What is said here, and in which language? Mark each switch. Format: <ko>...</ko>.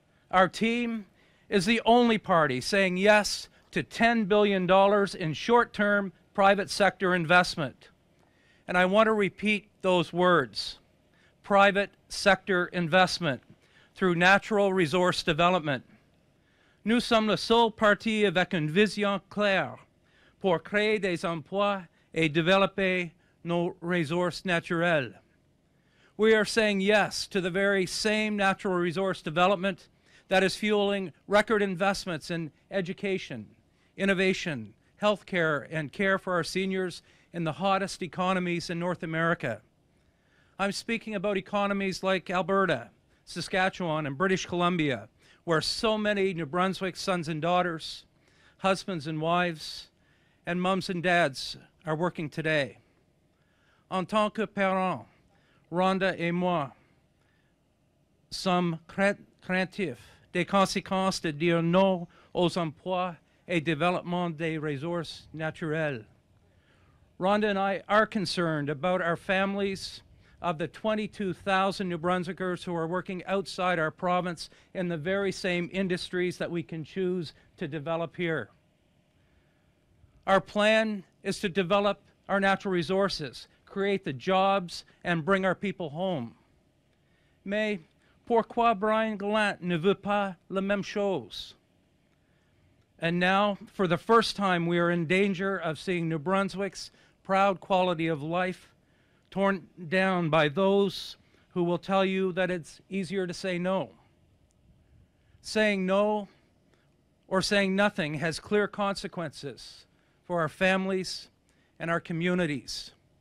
<en>Our team is the only party saying yes to $10 billion in short-term private sector investment. And I want to repeat those words: private sector investment through natural resource development.</en> <fr>Nous sommes le seul parti avec une vision claire pour créer des emplois et développer nos ressources naturelles.</fr> <en>We are saying yes to the very same natural resource development that is fueling record investments in education, innovation, healthcare, and care for our seniors in the hottest economies in North America. I'm speaking about economies like Alberta, Saskatchewan, and British Columbia, where so many New Brunswick sons and daughters, husbands and wives, and mums and dads are working today.</en> <fr>En tant que parents, Rhonda et moi sommes craintifs des conséquences de dire non aux emplois et développement des ressources naturelles.</fr> <en>Rhonda and I are concerned about our families of the 22,000 New Brunswickers who are working outside our province in the very same industries that we can choose to develop here. Our plan is to develop our natural resources, create the jobs, and bring our people home.</en> <fr>Mais pourquoi Brian Gallant ne veut pas la même chose?</fr> <en>And now, for the first time, we are in danger of seeing New Brunswick's proud quality of life torn down by those who will tell you that it's easier to say no. Saying no or saying nothing has clear consequences for our families and our communities.</en>